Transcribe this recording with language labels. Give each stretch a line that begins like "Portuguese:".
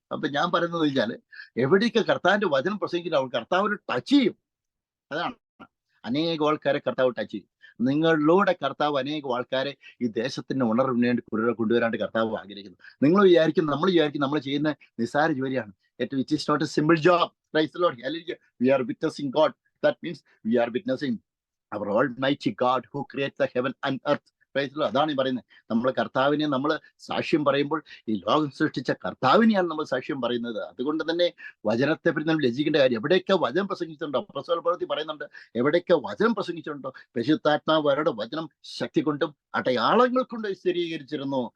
Malayalam: അപ്പൊ ഞാൻ പറയുന്നത് വെച്ചാല് എവിടേക്ക് കർത്താവിന്റെ വചനം പ്രസംഗിക്കുന്ന അവർ കർത്താവിന് ടച്ച് ചെയ്യും. അതാണ് അനേകം ആൾക്കാരെ കർത്താവ് ടച്ച് ചെയ്യും. നിങ്ങളിലൂടെ കർത്താവ് അനേകം ആൾക്കാരെ ഈ ദേശത്തിന്റെ ഉണർവിന് വേണ്ടി കൊണ്ടുവരാണ്ട് കർത്താവ് ആഗ്രഹിക്കുന്നു. നമ്മൾ വിചാരിക്കും നമ്മൾ ചെയ്യുന്ന നിസ്സാര ജോലിയാണ്.
English: It is not a simple job. Praise the Lord. Hallelujah. We are witnessing God. That means we are witnessing our Almighty God who creates the heaven and earth.
Malayalam: Price. അതാണ് ഈ പറയുന്നത്. നമ്മൾ കർത്താവിനെ നമ്മൾ സാക്ഷ്യം പറയുമ്പോൾ ഈ ലോകം സൃഷ്ടിച്ച കർത്താവിനെയാണ് നമ്മൾ സാക്ഷ്യം പറയുന്നത്. അതുകൊണ്ട് തന്നെ വചനത്തെ പറ്റി നമ്മൾ ലജിക്കേണ്ട കാര്യം. എവിടെയൊക്കെ വചനം പ്രസംഗിച്ചിട്ടുണ്ടോ, അപ്പോസ്തല പ്രവൃത്തി പറയുന്നുണ്ട്, എവിടെയൊക്കെ വചനം പ്രസംഗിച്ചിട്ടുണ്ടോ പരിശുദ്ധാത്മാവ് അവരുടെ വചനം ശക്തി കൊണ്ടും അടയാളങ്ങൾ കൊണ്ട് സ്ഥിരീകരിച്ചിരുന്നു.